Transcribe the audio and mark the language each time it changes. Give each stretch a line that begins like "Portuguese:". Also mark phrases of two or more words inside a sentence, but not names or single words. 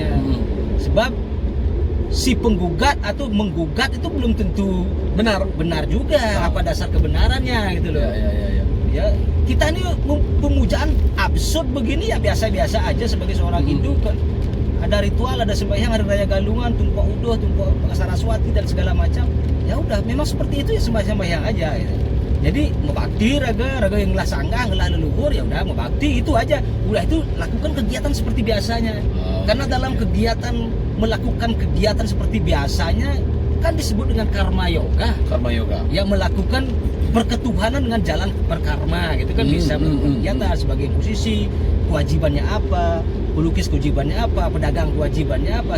Indonesian: Sebab si penggugat atau menggugat itu belum tentu benar juga apa dasar kebenarannya gitu loh. Ya, kita ini pemujaan absurd begini ya biasa-biasa aja sebagai seorang Hindu kan. Ada ritual, ada sembahyang, ada raya galungan, tumpah uduh, tumpah Saraswati dan segala macam. Ya udah, memang seperti itu ya sembahyang aja gitu. Jadi mau bakti raga yang
Balinese: ngelah sanggah, ngelah leluhur,
Indonesian: ya udah mau bakti itu aja. Udah itu lakukan kegiatan seperti biasanya. Karena dalam kegiatan melakukan kegiatan seperti biasanya kan disebut dengan karma yoga. Karma yoga. Yang melakukan perketuhanan dengan jalan berkarma gitu kan bisa kegiatan sebagai musisi kewajibannya apa, pelukis kewajibannya apa, pedagang kewajibannya apa.